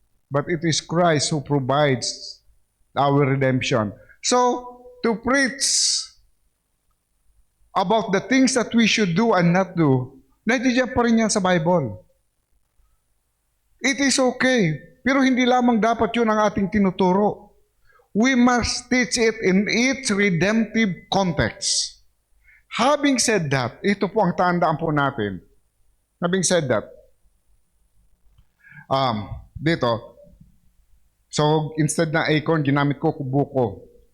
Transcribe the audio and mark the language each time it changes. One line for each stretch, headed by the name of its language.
English: But it is Christ who provides our redemption. So, to preach about the things that we should do and not do,
Filipino: nandiyan pa rin yan sa
English: Bible. It is okay.
Filipino: Pero hindi lamang dapat yun ang ating tinuturo.
English: We must teach it in its redemptive context. Having said that,
Filipino: ito po ang tandaan po natin. Having said that, dito,
English: so instead
Filipino: na acorn, ginamit ko kubuko.